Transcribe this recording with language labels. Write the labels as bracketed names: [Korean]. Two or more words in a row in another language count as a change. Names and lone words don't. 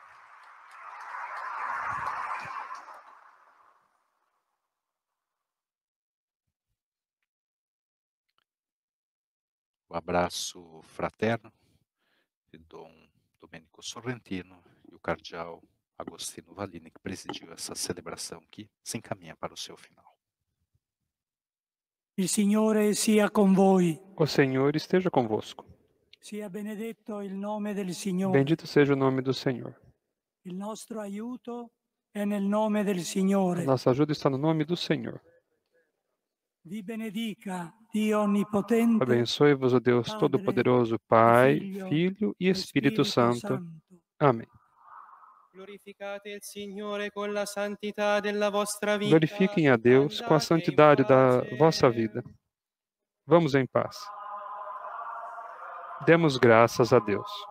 [Portuguese] O abraço fraterno de Dom Domênico Sorrentino e o cardeal Agostino Vallini, que presidiu essa celebração que se encaminha para o seu final. [Italian] Il Signore sia con voi. [Portuguese] O Senhor esteja convosco. [Italian] Sia benedetto il nome del Signore. [Portuguese] Bendito seja o nome do Senhor. [Italian] Il nostro aiuto è nel nome del Signore. [Portuguese] Nossa ajuda está no nome do Senhor. [Italian] Vi benedica Dio onnipotente. [Portuguese] Abençoe-vos o Deus Todo-Poderoso, Pai, Filho e Espírito Santo. Amém. Glorifiquem a Deus com a santidade da vossa vida. Vamos em paz. Demos graças a Deus.